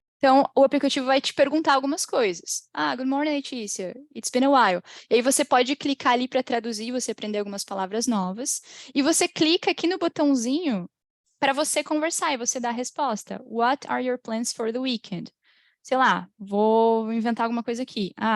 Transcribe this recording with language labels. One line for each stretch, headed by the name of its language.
Portuguese: Então, o aplicativo vai te perguntar algumas coisas.
English: Good morning, Letícia. It's been a while.
Portuguese: E aí você pode clicar ali para traduzir, você aprender algumas palavras novas. E você clica aqui no botãozinho para você conversar e você dar a resposta.
English: What are your plans for the weekend?
Portuguese: Sei lá, vou inventar alguma coisa aqui.